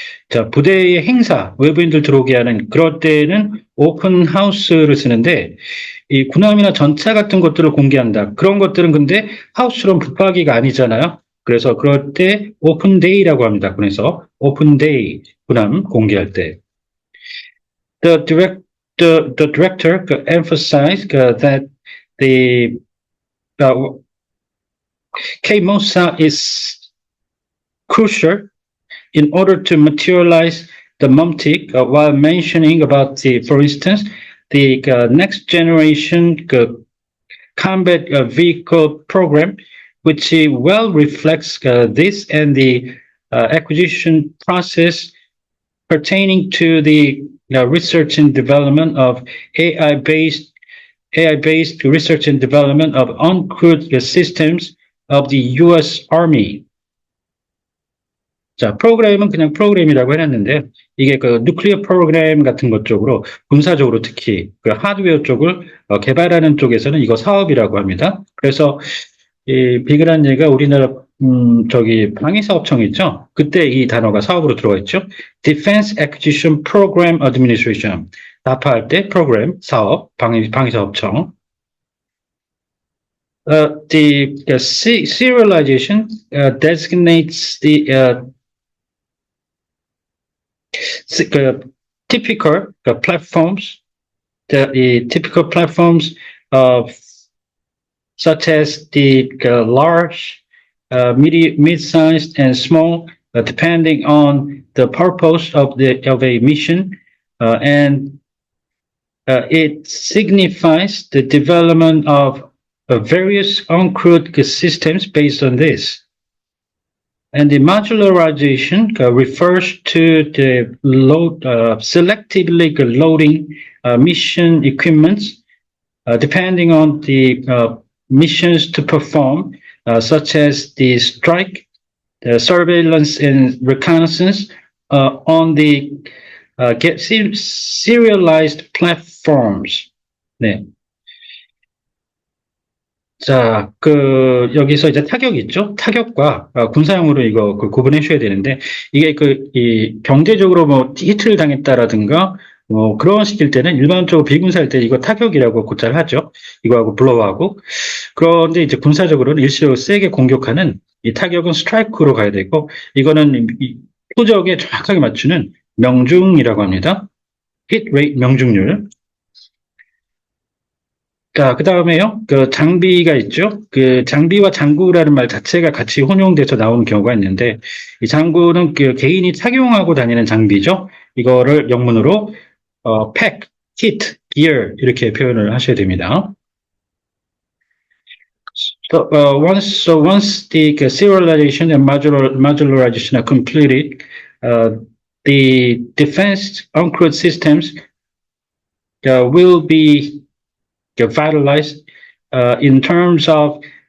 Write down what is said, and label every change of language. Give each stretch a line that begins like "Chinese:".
Korean: 자, 부대의 행사, 외부인들 들어오게 하는 그럴 때는 open house 를 쓰는데 이 군함이나 전차 같은 것들을 공개한다. 그런 것들은 근데 하우스룸 붙박이가 아니잖아요. 그래서 그럴 때 오픈 데이라고 합니다. 그래서 오픈 데이 군함 공개할 때.
English: The director emphasized that the KMOSA is crucial in order to materialize the MUMTIC while mentioning about for instance, the next generation combat vehicle program which well reflects this and the acquisition process pertaining to the research and development of AI-based research and development of uncrewed systems of the U.S. Army.
Korean: 자, 프로그램은 그냥 프로그램이라고 해놨는데 이게 뉴클리어 프로그램 같은 것 쪽으로 군사적으로 특히 하드웨어 쪽을 개발하는 쪽에서는 이거 사업이라고 합니다. 그래서 이 비그란 얘가 우리나라 방위사업청 있죠? 그때 이 단어가 사업으로 들어가 있죠.
English: Defense Acquisition Program Administration.
Korean: 다파 할 때 프로그램, 사업, 방위사업청.
English: The serialization designates the typical platforms, the typical platforms of such as the large, mid-sized, and small, depending on the purpose of a mission, and it signifies the development of various uncrewed systems based on this. And the modularization refers to the selectively loading mission equipments depending on the missions to perform, such as the strike, the surveillance and reconnaissance on the serialized platforms.
Korean: 네. 자, 여기서 이제 타격 있죠? 타격과 군사용으로 이거 구분해 주셔야 되는데, 이게 이 경제적으로 뭐 히트를 당했다라든가, 뭐 그런 식일 때는 일반적으로 비군사일 때 이거 타격이라고 곧잘 하죠. 이거하고 블로우하고. 그런데 이제 군사적으로는 일시적으로 세게 공격하는 이 타격은 스트라이크로 가야 되고, 이거는 이 표적에 정확하게 맞추는 명중이라고 합니다. hit rate 명중률. 자, 그 다음에요. 그 장비가 있죠. 그 장비와 장구라는 말 자체가 같이 혼용돼서 나오는 경우가 있는데, 이 장구는 그 개인이 착용하고 다니는 장비죠. 이거를 영문으로 pack, kit, gear 이렇게 표현을 하셔야 됩니다.
English: So once the serialization and modularization are completed, uh, the defense uncrewed systems will be vitalized in terms of